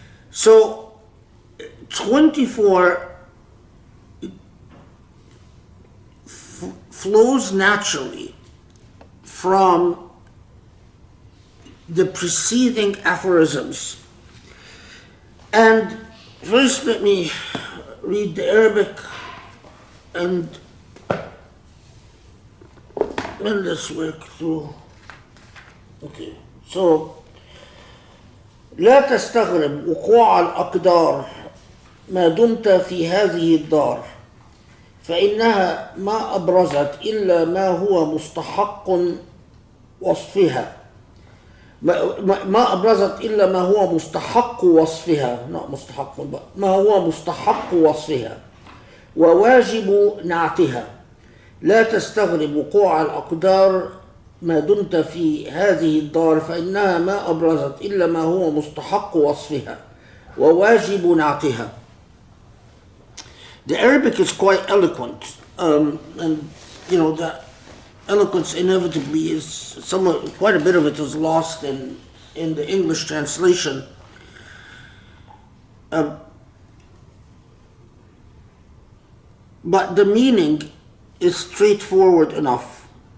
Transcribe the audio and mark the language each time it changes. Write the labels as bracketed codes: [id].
[en] So 24 flows naturally from the preceding aphorisms. And first let me read the Arabic, and then let's work through. Okay, so [ar] لا تستغرب وقوع الأقدار ما دمت في هذه الدار، فإنها ما أبرزت إلا ما هو مستحق وصفها، ما أبرزت إلا ما هو مستحق وصفها، ما هو مستحق وصفها وواجب نعتها. لا تستغرب وقوع الأقدار ما دمت في هذه الدار، فإنها ما أبرزت إلا ما هو مستحق وصفها وواجب نعتها. [en] The Arabic is quite eloquent, and the eloquence inevitably is quite a bit of it is lost in the English translation. But the meaning is straightforward enough.